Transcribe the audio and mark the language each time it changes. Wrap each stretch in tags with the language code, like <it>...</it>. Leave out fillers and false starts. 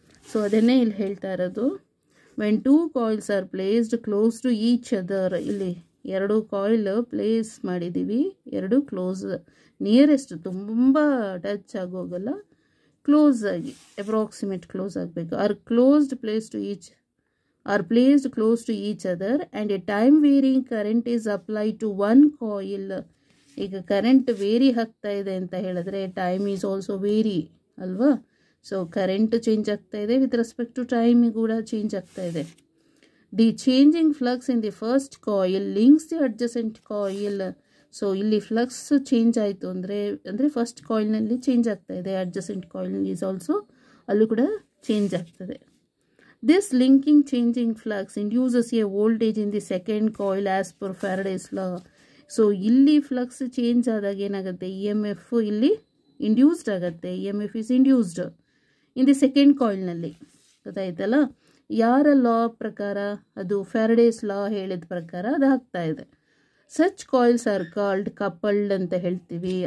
<en>so</en> <kn>ಅದನ್ನೇ ಇಲ್ಲಿ ಹೇಳ್ತಾ ಇರೋದು,</kn> <en>When two coils are placed close to each other.</en> <kn>ಇಲ್ಲಿ ಎರಡು ಕಾಯಿಲ್ ಪ್ಲೇಸ್ ಮಾಡಿದ್ದೀವಿ, ಎರಡು ಕ್ಲೋಸ್, ನಿಯರೆಸ್ಟ್, ತುಂಬ ಟಚ್ ಆಗೋಗಲ್ಲ, ಕ್ಲೋಸ್ ಆಗಿ, ಅಪ್ರಾಕ್ಸಿಮೇಟ್ ಕ್ಲೋಸ್ ಆಗಬೇಕು.</kn> <en>Are closed place to each are placed close to each other and a time varying current is applied to one coil.</en> <kn>ಈಗ current very ಆಗ್ತಾ ಇದೆ ಅಂತ ಹೇಳಿದ್ರೆ</kn> <en>time is also vary</en> <kn>ಅಲ್ವಾ. So current change ಆಗ್ತಾ ಇದೆ, with respect to time ಕೂಡ change ಆಗ್ತಾ ಇದೆ.</kn> <en>The changing flux in the first coil links the adjacent coil.</en> <kn>So ಇಲ್ಲಿ ಫ್ಲಕ್ಸ್ ಚೇಂಜ್ ಆಯಿತು ಅಂದರೆ ಫಸ್ಟ್ ಕಾಯಿಲ್ನಲ್ಲಿ ಚೇಂಜ್ ಆಗ್ತಾ ಇದೆ, ಅಡ್ಜಸೆಂಟ್ ಕಾಯಿಲ್ ಈಸ್ ಆಲ್ಸೋ, ಅಲ್ಲೂ ಕೂಡ ಚೇಂಜ್ ಆಗ್ತದೆ.</kn> <en>This linking changing flux induces a voltage in the second coil as per Faraday's law.</en> <kn>So ಇಲ್ಲಿ flux change ಆದಾಗ ಏನಾಗುತ್ತೆ, ಇ ಎಮ್ ಎಫ್ ಇಲ್ಲಿ ಇಂಡ್ಯೂಸ್ಡ್ ಆಗುತ್ತೆ.</kn> <en>E M F is induced in the second ಕಾಯಿಲ್ನಲ್ಲಿ.</en> <kn>ಗೊತ್ತಾಯ್ತಲ್ಲ, ಯಾರ ಲಾ ಪ್ರಕಾರ? ಅದು ಫ್ಯಾರಡೇಸ್ ಲಾ ಹೇಳಿದ ಪ್ರಕಾರ ಅದು ಆಗ್ತಾ ಇದೆ.</kn> <en>such coils are called coupled</en> <kn>ಅಂತ ಹೇಳ್ತೀವಿ.</kn>